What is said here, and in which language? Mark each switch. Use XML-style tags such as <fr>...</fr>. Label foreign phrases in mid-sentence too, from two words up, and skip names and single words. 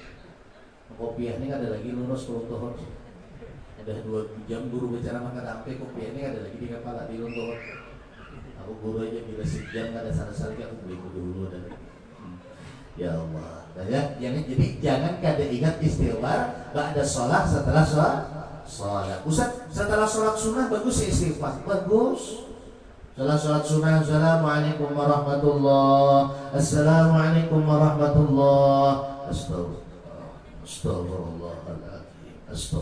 <id>Kopiahnya ada lagi lurus runtuh. Udah 2 jam guru bicara maka sampai kopiahnya ada lagi di kepala di runtuh. Aku guru aja bila sejam ada salah-salah aku beli dulu dan</id> <ar>يا الله.</ar> <id>Jadi jangan kada ingat istighfar</id> <ar>بعد الصلاة</ar> <id>setelah sholat. Ustaz, setelah sholat sunnah bagus ya istighfar. Bagus. Setelah sholat sunnah,</id> <ar>السلام عليكم ورحمة الله السلام عليكم ورحمة الله أستغفر الله العظيم.</ar>